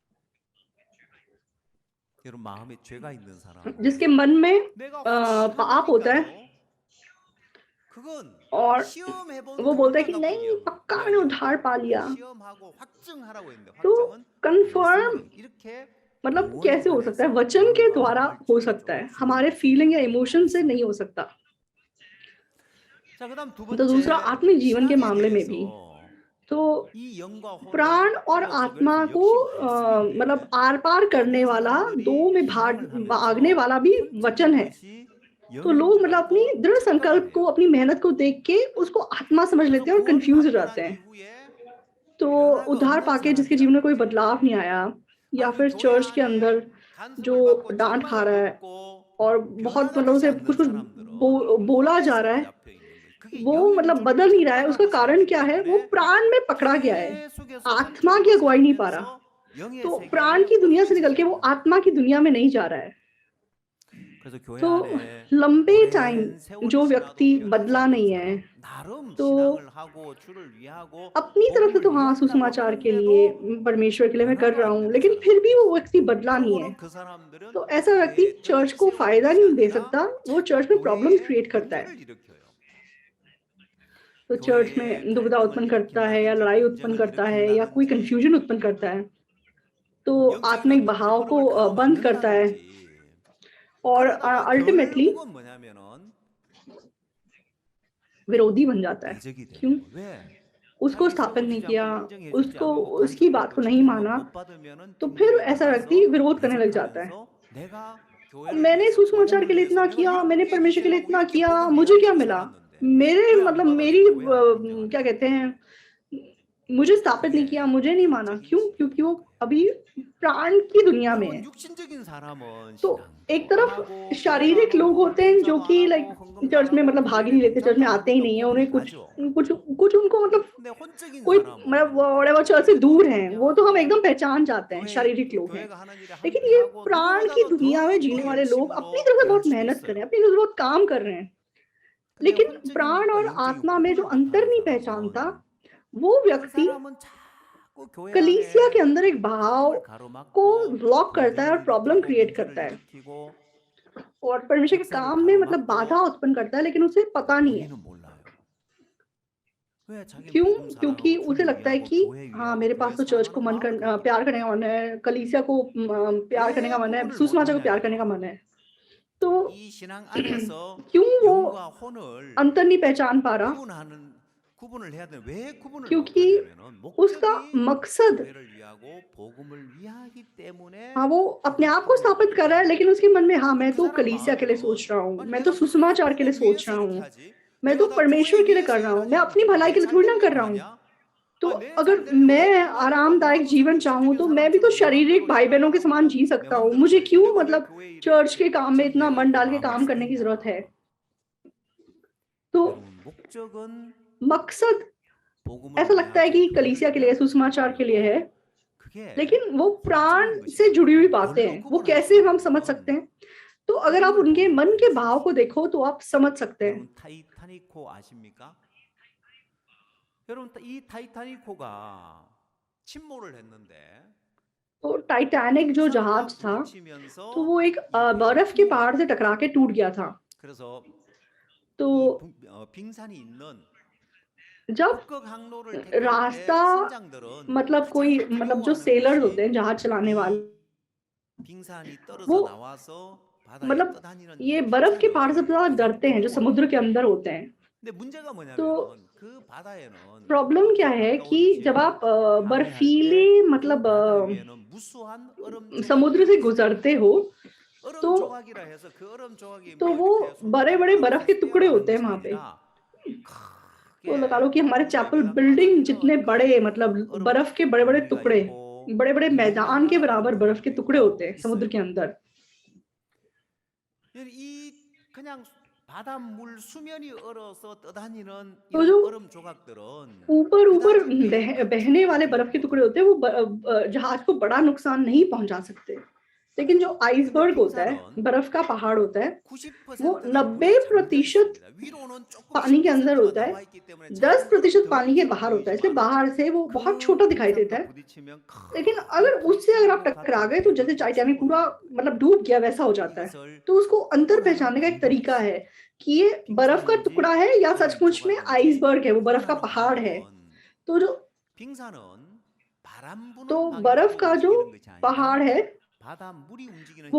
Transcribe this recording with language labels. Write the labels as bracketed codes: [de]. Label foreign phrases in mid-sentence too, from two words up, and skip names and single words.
[hi] जिसके मन में पाप होता है और वो बोलता है कि नहीं पक्का मैंने उद्धार पा लिया, तो कंफर्म मतलब कैसे हो सकता है? वचन के द्वारा हो सकता है, हमारे फीलिंग या इमोशन से नहीं हो सकता। [ko] 자, 그다음 두 [hi] तो दूसरा [ko] 번째 [hi] आत्मिक जीवन के [ko] 신앙에 [hi] मामले में भी, [ko] 대해서 [hi] तो [ko] 이 영과 혼을 [hi] प्राण और [ko] 집어먹을 [hi] आत्मा [ko] 그 [hi] को [ko] 역시 말씀인데 [hi] मतलब आर-पार करने [ko] 많은 [hi] वाला, [ko] 사람들이 [hi] 2 में [ko] 신앙을 [hi] भागने [ko] 하면서 [hi] वाला भी वचन [ko] 혼적인 [hi] है। [ko] 것이 [hi] तो [ko] 영인 [hi] लोग [ko] 줄 [hi] मतलब अपनी [ko] 알고 [hi] दृढ़ [ko] 착각을 [hi] संकल्प को, [ko] 해요. [hi] अपनी मेहनत को देख के उसको आत्मा समझ [ko] 그래서 [hi] लेते हैं और कन्फ्यूज़ हो [ko] 구원받고 [hi] जाते [ko] 난 [hi] हैं। [ko] 이후에 [hi] तो [ko] 변화가 [hi] उद्धार [ko] 없는 [hi] पाके जिसके जीवन [ko] 사람이라는 [hi] में कोई [ko] 거죠. [hi] बदलाव नहीं आया, [ko] 아, [hi] या [ko] 그 [hi] फिर [ko] 교회 [hi] चर्च के [ko] 안에 [hi] अंदर जो [ko] 간섭을 받고 [hi] डाँट खा [ko] 책망을 [hi] रहा है [ko] 듣고 [hi] और बहुत [ko] 변화가 [hi] मतलब [ko] 되지 [hi] उसे [ko] 않는 [hi] कुछ-कुछ [ko] 사람들은 [hi] बोला जा रहा [ko] 혼에서 [hi] है, [ko] 잡혀 있는 거예요. 그게 [hi] वो [ko] 영인 [hi] मतलब [ko] 줄을 [hi] बदल नहीं रहा है, उसका [ko] 착각하고 [hi] कारण [ko] 살기 [hi] क्या है? वो [ko] 때문에 [hi] प्राण में पकड़ा गया है, [ko] 계속해서 [hi] आत्मा [ko] 혼적으로 [hi] की अगुवाई नहीं पा रहा। [ko] 살면서 영의 [hi] तो [ko] 세계에 [hi] प्राण की दुनिया से निकल [ko] 얽매이지 [hi] के वो [ko] 않는 거예요. [hi] आत्मा की दुनिया में नहीं जा रहा है। [ko] 그래서 교회 [hi] तो [ko] 안에 [hi] लंबे टाइम [ko] 오랜 세월이 [hi] जो [ko] 지나도 [hi] व्यक्ति [ko] 변하지 [hi] बदला [ko] 않는 [hi] नहीं है, [ko] 사람, 나름 [hi] तो [ko] 신앙을 하고 주를 위하고 [hi] अपनी तरफ से तो [ko] 복음을 [hi] हाँ, [ko] 위한다고 [hi] सुसमाचार के लिए, [ko] 하는데도 [hi] परमेश्वर के लिए मैं कर [ko] 변화가 [hi] रहा [ko] 안 [hi] हूँ, [ko] 되는 [hi] लेकिन फिर भी [ko] 사람들, [hi] वो व्यक्ति बदला नहीं है। [ko] 결국은 그 사람들은 [hi] तो ऐसा व्यक्ति [ko] 교회에 [hi] चर्च [ko] 떡을 [hi] को [ko] 세우는 [hi] फ़ायदा [ko] 것이 [hi] नहीं दे [ko] 아니라 [hi] सकता, वो [ko] 자꾸 [hi] चर्च में प्रॉब्लम्स [ko] 교회에 [hi] क्रिएट करता है। [ko] 문제를 일으켜요. [hi] तो चर्च [ko] 교회에 [hi] में दुविधा [ko] 갈등을 [hi] उत्पन्न करता है या [ko] 일으킨다든지 [hi] लड़ाई उत्पन्न [ko] 분쟁을 [hi] करता है या कोई [ko] 일으킨다든지 [hi] कन्फ्यूजन उत्पन्न करता है, तो [ko] 영적인 [hi] आत्मिक [ko] 어떤 [hi] बहाव को [ko] 흐름을 [hi] बंद करता है [ko] 가로막는다든지 [hi] और [ko] 그러다가 [hi] अल्टीमेटली [ko] 결국은 뭐냐면은 [hi] विरोधी बन जाता है। [ko] 대적이 되는 [hi] क्यों? [ko] 거예요. 왜? [hi] उसको [ko] 자기 [hi] स्थापित नहीं [ko] 세워지지 [hi] किया, [ko] 않고 인정해 주지 [hi] उसको [ko] 않고 [hi] उसकी [ko] 간섭을 [hi] बात [ko] 받고 [hi] को नहीं [ko] 축복을 [hi] माना, [ko] 못 받으면은 [hi] तो फिर [ko] 뒷문으로 [hi] ऐसा व्यक्ति [ko] 나가서 [hi] विरोध करने लग जाता है। [ko] 대적하면서 내가 교회를 [hi] मैंने [ko] 위해서 [hi] सुसमाचार के [ko] 복음을 [hi] लिए [ko] 위해서 [hi] इतना [ko] 내가 [hi] किया, मैंने [ko] 이렇게 [hi] परमेश्वर के लिए [ko] 희생하고 [hi] इतना [ko] 이렇게 [hi] किया, [ko] 복음 [hi] मुझे क्या [ko] 위하고 [hi] मिला? [ko] 살았는데 [hi] मेरे [ko] 왜 안 [hi] मतलब मेरी [ko] 받아주고 왜 안 [hi] क्या [ko] 인정하냐? [hi] कहते हैं, मुझे स्थापित नहीं [ko] 그게 [hi] किया, मुझे नहीं माना। [ko] 영적인 [hi] क्यों? क्योंकि वो [ko] 지경인 거예요. [hi] अभी प्राण की दुनिया में [ko] 여러분 [hi] है। [ko] 육신적인 사람은 [hi] तो एक [ko] 신앙도 안 [hi] तरफ [ko] 하고 교회도 안 [hi] शारीरिक लोग [ko] 오고 [hi] होते हैं जो [ko] 봉사도 안 [hi] कि लाइक [ko] 하고 헌금도 안 [hi] चर्च में [ko] 하고 [hi] मतलब भाग ही [ko] 교회에 [hi] नहीं लेते, चर्च में [ko] 동참도 안 [hi] आते [ko] 하고 [hi] ही [ko] 또 [hi] नहीं है, [ko] 복음을 [hi] उन्हें कुछ [ko] 가죠. [hi] कुछ कुछ उनको मतलब [ko] 근데 혼적인 [hi] कोई मतलब [ko] 사람은 [hi] व्हाटएवर चर्च से [ko] 교회도 [hi] दूर हैं, वो तो हम [ko] 그냥 [hi] एकदम पहचान जाते हैं, [ko] 교회 [hi] शारीरिक लोग हैं। [ko] 교회가 하는 일에 [hi] लेकिन [ko] 함께 [hi] ये [ko] 하고 [hi] प्राण की [ko] 누구보다도 [hi] दुनिया में जीने [ko] 더 [hi] वाले लोग अपनी [ko] 열심으로 [hi] तरफ से [ko] 일할 [hi] बहुत [ko] 수도 [hi] मेहनत कर रहे [ko] 있어요. [hi] हैं, अपनी तरफ से बहुत काम कर रहे हैं। [ko] 근데 [hi] लेकिन [ko] 혼적인 [hi] प्राण [ko] 것과 [hi] और [ko] 영적인 [hi] आत्मा में जो [ko] 구분을 [hi] अंतर [ko] 못하는 [hi] नहीं पहचानता, [ko] 사람은 [hi] वो [ko] 그 [hi] व्यक्ति [ko] 사람은 자꾸 교회 [hi] कलीसिया के [ko] 안에 [hi] अंदर एक बहाव [ko] 복음을 [hi] को [ko] 가로막고 [hi] ब्लॉक करता है और [ko] 분쟁을 [hi] प्रॉब्लम [ko] 일으키고 [hi] क्रिएट [ko] 문제를 [hi] करता है [ko] 일으키고 [hi] और परमेश्वर के [ko] 역사를 [hi] काम में मतलब बाधा [ko] 가로막고 [hi] उत्पन्न करता है, लेकिन उसे पता नहीं है। [ko] 우리는 몰라요. 왜 자기는 [hi] क्यों? [ko] 복음 [hi] क्योंकि [ko] 사랑하고 [hi] उसे [ko] 주를 [hi] लगता है [ko] 위하고 [hi] कि [ko] 교회 [hi] हाँ, [ko] 위하고 [hi] मेरे पास [ko] 교회 [hi] तो चर्च को [ko] 사랑하는 마음을 갖고 [hi] प्यार [ko] 있어요. [hi] करने का मन है, कलीसिया को प्यार करने [ko] 왜 [hi] का मन है, [ko] 구분을 [hi] सुसमाचार को प्यार करने का [ko] 못하냐면 [hi] मन है। तो [ko] 이 신앙 안에서 [hi] क्यों वो [ko] 영과 혼을 [hi] अंतर नहीं पहचान पा रहा? [ko] 구분을 해야 돼. 왜 구분을 [hi] क्योंकि [ko] 못하냐면은 [hi] उसका [ko] 목적이 [hi] मकसद, [ko] 교회를 위하고 복음을 위하기 때문에 [hi] हाँ, वो अपने [ko] 그걸 [hi] आप को [ko] 구분을 [hi] स्थापित कर [ko] 못하는 [hi] रहा है, [ko] 거예요. [hi] लेकिन उसके मन में हाँ, [ko] 그럼 [hi] मैं [ko] 그 [hi] तो [ko] 사람 [hi] कलीसिया के लिए सोच [ko] 마음은 [hi] रहा हूँ, [ko] 아니 [hi] मैं तो [ko] 내가 왜 [hi] सुसमाचार के लिए [ko] 복음 [hi] सोच [ko] 위해서 [hi] रहा [ko] 이렇게 [hi] हूँ, [ko] 하지? [hi] मैं तो [ko] 내가 다 교회 [hi] परमेश्वर के लिए [ko] 위해서 [hi] कर रहा हूँ, [ko] 일하지 [hi] मैं अपनी [ko] 않고 [hi] भलाई [ko] 내 [hi] के लिए [ko] 잘 [hi] थोड़ी ना कर [ko] 되려고 [hi] रहा हूँ। [ko] 하냐? [hi] तो [ko] 아, 내 [hi] अगर [ko] 잘 되려고 내 [hi] मैं [ko] 피가 흘리고 [hi] आरामदायक [ko] 나도 [hi] जीवन [ko] 저런 [hi] चाहूँ, [ko] 육신적인 [hi] तो मैं भी तो [ko] 사람처럼 내 [hi] शारीरिक [ko] 마음대로 [hi] भाई-बहनों के [ko] 신앙을 [hi] समान [ko] 하고 [hi] जी [ko] 내 [hi] सकता हूँ। [ko] 마음대로 [hi] मुझे [ko] 살지. [hi] क्यों [ko] 내가 왜 [hi] मतलब [ko] 교회 일에 [hi] चर्च के [ko] 이렇게 [hi] काम में इतना मन [ko] 전념해야 [hi] डाल [ko] 되고 [hi] के [ko] 마음을 [hi] काम करने की [ko] 쓰겠냐? [hi] ज़रूरत है? तो [ko] 여러분 목적은 [hi] मकसद [ko] 복음을 [hi] ऐसा लगता है [ko] 위하고 [hi] कि [ko] 교회를 [hi] कलीसिया के लिए, [ko] 위하는 [hi] सुसमाचार के लिए है, [ko] 것이고 그게 [hi] लेकिन वो प्राण [ko] 혼적인 것이 [hi] से जुड़ी हुई [ko] 아니고 [hi] बातें [ko] 뭘로 [hi] हैं। वो [ko] 구분할 수 [hi] कैसे हम समझ सकते [ko] 있냐면 [hi] हैं? तो अगर आप [ko] 복음을 [hi] उनके [ko] 보면 [hi] मन [ko] 알 [hi] के [ko] 수 [hi] भाव [ko] 있어요. [hi] को देखो, तो आप समझ सकते हैं। [ko] 여러분 타이타닉호 아십니까? 여러분 이 타이타닉호가 침몰을 했는데 [hi] तो टाइटैनिक जो [ko] 풍선과 [hi] जहाज था, तो [ko] 부딪히면서 [hi] वो एक [ko] 이 배가 [hi] बर्फ के पहाड़ से [ko] 침몰했대요. [hi] टकरा के टूट गया था। [ko] 그래서 [hi] तो [ko] 이 빙산이 있는 [hi] जब [ko] 북극 항로를 택할 때 [hi] रास्ता [ko] 선장들은 [hi] मतलब कोई [ko] 가장 [hi] मतलब जो [ko] 두려워하는 [hi] सेलर्स होते [ko] 것이 [hi] हैं, जहाज चलाने वाले, [ko] 이 빙산이 [hi] वो [ko] 떨어져 나와서 바다에 [hi] मतलब [ko] 떠다니는 [hi] ये [ko] 이 [hi] बर्फ के पहाड़ से [ko] 빙산을 [hi] ज़्यादा [ko] 가장 [hi] डरते हैं, जो समुद्र के [ko] 두려워해요. [hi] अंदर होते हैं। [ko] 근데 문제가 [hi] तो [ko] 뭐냐면은 그 바다에는 [hi] प्रॉब्लम क्या [ko] 아까 [hi] है [ko] 아까 [hi] कि [ko] 우리 [hi] जब आप [ko] 지혜가 강의할 [hi] बर्फीले [ko] 때 그 [hi] मतलब [ko] 바다 위에는 무수한 얼음 [hi] समुद्र से [ko] 조각들이 있어요. [hi] गुजरते हो, [ko] 얼음 [hi] तो [ko] 조각이라 해서 그 얼음 조각이 [hi] तो [ko] 뭐 [hi] वो [ko] 이렇게 손으로 [hi] बड़े-बड़े बर्फ [ko] 만들어서 [hi] के टुकड़े [ko] 떼어가는 [hi] होते हैं [ko] 것이 [hi] वहाँ पे। [ko] 아니라 [hi] तो [ko] 크게 [hi] लगा लो कि हमारे [ko] 우리 [hi] चैपल [ko] 외곽바다 [hi] बिल्डिंग जितने [ko] 이런 [hi] बड़े [ko] 큰 [hi] मतलब [ko] 얼음 [hi] बर्फ के बड़े-बड़े [ko] 덩어리가 [hi] टुकड़े, [ko] 있고 [hi] बड़े-बड़े मैदान के [ko] 무궁무진한 얼음 [hi] बराबर बर्फ के [ko] 덩어리도 [hi] टुकड़े होते हैं [ko] 있고 [hi] समुद्र [ko] 있어요. [hi] के अंदर। [ko] 이 그냥 바닷물 수면이 얼어서 떠다니는 [hi] तो [ko] 이런 [hi] जो [ko] 얼음 조각들은 [hi] ऊपर-ऊपर [ko] 그다지 배에 큰 [hi] बहने वाले [ko] 침몰을 [hi] बर्फ के [ko] 일으키지 [hi] टुकड़े होते हैं, वो जहाज को बड़ा नुकसान नहीं पहुँचा सकते। लेकिन जो [ko] 근데 [hi] आइसबर्ग होता है, [ko] 빙산은 [hi] बर्फ का पहाड़ होता है, वो [ko] 90%가 물에 잠겨 [hi] 90% [ko] 있습니다. 위로는 조금 [hi] पानी के अंदर [ko] 10%가 [hi] होता है, [ko] 나와 있기 때문에 작은 얼음 [hi] 10% पानी के बाहर होता है, इसलिए [ko] 덩어리처럼 [hi] बाहर से वो [ko] 보이지만은 [hi] बहुत [ko] 그 [hi] छोटा दिखाई देता [ko] 빙산과 [hi] है। [ko] 부딪히면 [hi] लेकिन [ko] 큰 [hi] अगर उससे अगर आप [ko] 타이타닉과 [hi] टकरा [ko] 같은 [hi] गए, तो जैसे [ko] 배들이 [hi] टाइटैनिक पूरा [ko] 침몰을 하는 [hi] मतलब [ko] 거예요. [hi] डूब गया वैसा हो जाता है। [ko] 이것을 [hi] तो उसको अंतर [ko] 구분하는 [hi] पहचानने का एक [ko] 방법이 [hi] तरीका [ko] 있어요. [hi] है कि ये बर्फ का [ko] 빙산인지 [hi] टुकड़ा है या [ko] 얼음 [hi] सचमुच में [ko] 조각인지 [hi] आइसबर्ग है, वो बर्फ का [ko] 구분하는 [hi] पहाड़ है। [ko] 방법은 [hi] तो जो [ko] 빙산은 바람 [hi] तो [ko] 부는 [hi] बर्फ [ko] 방향으로 [hi] का जो [ko] 움직이는 것이 [hi] पहाड़ [ko] 아니라 [hi] है, [ko] 바다 물이 움직이는